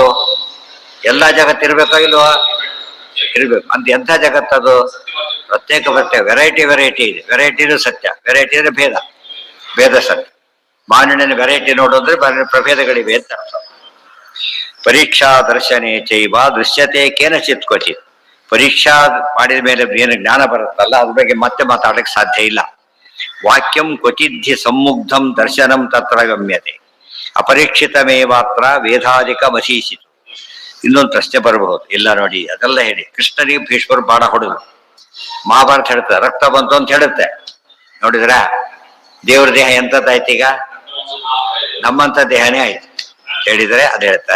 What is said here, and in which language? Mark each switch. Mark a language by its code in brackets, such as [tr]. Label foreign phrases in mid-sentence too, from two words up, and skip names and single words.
[kn] ಎಲ್ಲಾ ಜಗತ್ತು ಇರ್ಬೇಕೋ ಇಲ್ವಾ? ಇರ್ಬೇಕು. ಅಂತ ಎಂಥ ಜಗತ್ತದು? ಪ್ರತ್ಯೇಕ ವೆರೈಟಿ ಇದೆ. ವೆರೈಟಿನೂ ಸತ್ಯ, ವೆರೈಟಿ ಅಂದ್ರೆ ಭೇದ ಸತ್ಯ. ಮಾನವನ ವೆರೈಟಿ ನೋಡೋದ್ರೆ ಪ್ರಭೇದಗಳಿವೆ ಅಂತ ಅರ್ಥ. [sa] ಪರೀಕ್ಷಾ ದರ್ಶನೇ ಚೈವ ದೃಶ್ಯತೆ ಕೇನಚಿತ್ ಕ್ವಚಿತ್. [kn] ಪರೀಕ್ಷಾ ಮಾಡಿದ ಮೇಲೆ ಏನು ಜ್ಞಾನ ಬರುತ್ತಲ್ಲ ಅದ್ರ ಬಗ್ಗೆ ಮತ್ತೆ ಮಾತಾಡಲಿಕ್ಕೆ ಸಾಧ್ಯ ಇಲ್ಲ. [sa] ವಾಕ್ಯಂ ಕ್ವಚಿದ್ಧಿ ಸಮ್ಮುಗ್ಧಂ ದರ್ಶನಂ ತತ್ರ ಗಮ್ಯತೆ ಅಪರೀಕ್ಷಿತಮೇವಾತ್ರ ವೇದಾಧಿಕ ಮಶೀಷಿತು. [kn] ಇನ್ನೊಂದು ಪ್ರಶ್ನೆ ಬರಬಹುದು. ಇಲ್ಲ ನೋಡಿ, ಅದೆಲ್ಲ ಹೇಳಿ ಕೃಷ್ಣನಿಗೆ ಭೀಷ್ಮರು ಬಾಣ ಹೊಡೆದ್ರು, ಮಹಾಭಾರತ ಹೇಳುತ್ತೆ ರಕ್ತ ಬಂತು ಅಂತ ಹೇಳುತ್ತೆ. ನೋಡಿದ್ರ ದೇವ್ರ ದೇಹ ಎಂಥದ್ದಾಯ್ತು? ಈಗ ನಮ್ಮಂತ ದೇಹನೇ ಆಯ್ತು ಹೇಳಿದ್ರೆ ಅದು ಹೇಳ್ತಾರೆ.